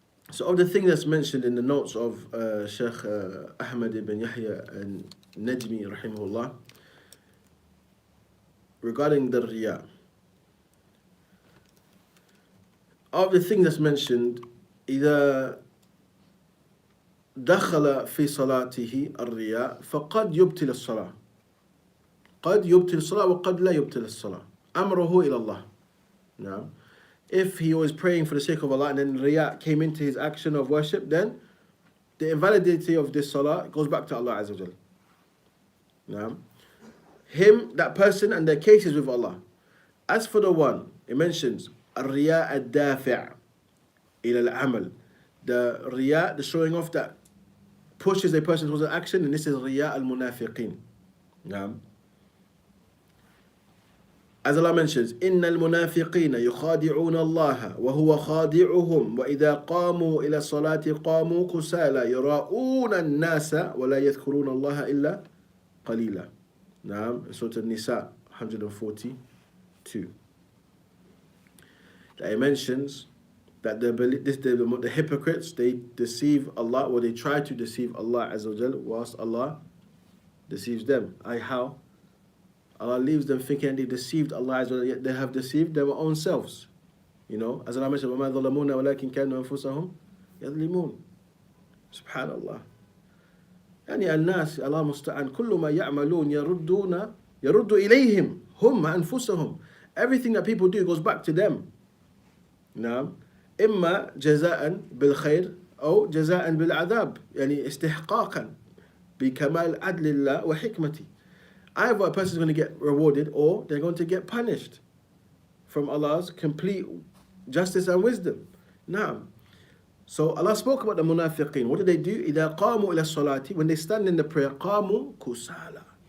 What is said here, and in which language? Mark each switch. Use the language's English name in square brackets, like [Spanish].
[English] So of the thing that's mentioned in the notes of Sheikh Ahmad ibn Yahya al-Najmi rahimahullah regarding the riya, of the thing that's mentioned, [Arabic] إذا دخل في صلاته الرياء فقد يبطل الصلاة. قد يبطل الصلاة وقد لا يبطل الصلاة. أمره إلى الله. نعم. [English] If he was praying for the sake of Allah and then riya came into his action of worship, then the invalidity of this salah goes back to Allah Azza wa Jal. Now, him, that person, and their cases with Allah. As for the one, it mentions [Arabic] الرياء الدافع إلى العمل. [English] The riya, the showing off that pushes a person towards an action, and this is riya al-munafiqin. [Arabic] As Allah mentions, إن المنافقين يخادعون الله وهو خادعهم وإذا قاموا إلى الصلاة قاموا كسالى يراؤون الناس ولا يذكرون الله إلا قليلا. [English] Surah An-Nisa 142. That it mentions that the hypocrites, they deceive Allah, or they try to deceive Allah Azza wa Jal, whilst Allah deceives them. How? Allah leaves them thinking they deceived Allah Azza wa Jal, yet they have deceived their own selves. [Arabic] As Allah mentioned, وَمَا ظَلَمُونَ وَلَكِنْ كَانُوا أَنفُسَهُم يَظْلِمُونَ. Subhanallah. الناس الله المستعان كل ما يعملون يرد إليهم هم أنفسهم. [English] Everything that people do goes back to them. [Arabic] إما جزاء بالخير أو جزاء بالعذاب، استحقاقا بكمال عدل الله وحكمته. [English] Either a person is going to get rewarded or they're going to get punished from Allah's complete justice and wisdom. So Allah spoke about the munafiqeen. What do they do? [Arabic] إِذَا قَامُوا إِلَى الصَّلَاةِ [English] When they stand in the prayer, [Arabic] قَامُوا كُسَالَى.